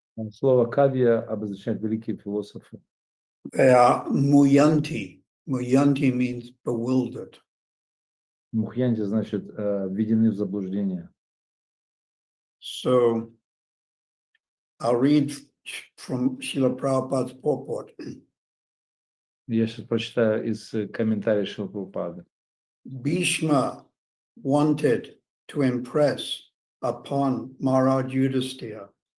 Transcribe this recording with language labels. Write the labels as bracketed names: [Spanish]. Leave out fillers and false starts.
[Russian] Слово кавия обозначает великие философы. [English] They are muyanti. Muyanti means bewildered. [Russian] Мухьянти значит введены в заблуждение. [English] So I'll read from Srila Prabhupada's purport. [Russian] Я сейчас прочитаю из комментариев Шрилы Прабхупады. [English] Bhishma wanted to impress upon Maharaj Yudhisthira